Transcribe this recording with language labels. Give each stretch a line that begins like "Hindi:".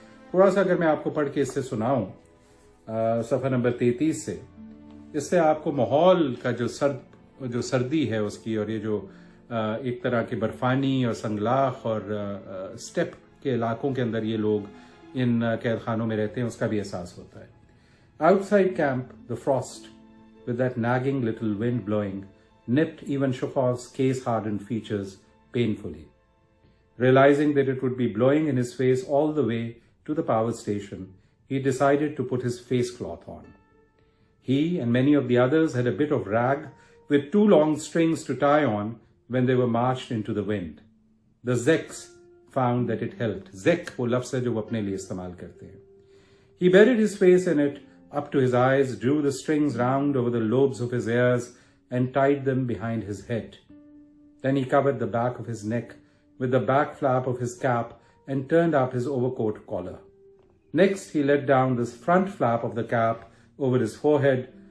Urdu: تھوڑا سا اگر میں آپ کو پڑھ کے اس سے سناؤں صفحہ نمبر 33 سے، اس سے آپ کو ماحول کا جو سردی ہے اس کی، اور یہ جو ایک طرح کے برفانی اور سنگلاخ اور اسٹیپ کے علاقوں کے اندر یہ لوگ ان قید خانوں میں رہتے ہیں، اس کا بھی احساس ہوتا ہے.
English: Outside camp, the frost, with that nagging little wind blowing, nipped even Shukhov's case-hardened features painfully. Realizing that it would be blowing in his face all the way to the power station, he decided to put his face cloth on. He and many of the others had a bit of rag with 2 long strings to tie on when they were marched into the wind. The Zeks found that it helped.
Urdu: Zek وہ لفظ ہے جو وہ اپنے لیے استعمال کرتے ہیں.
English: He buried his face in it up to his eyes, drew the strings round over the lobes of his ears and tied them behind his head. Then he covered the back of his neck with the back flap of his cap and turned up his overcoat collar. Next, he let down the front flap of the cap over his forehead.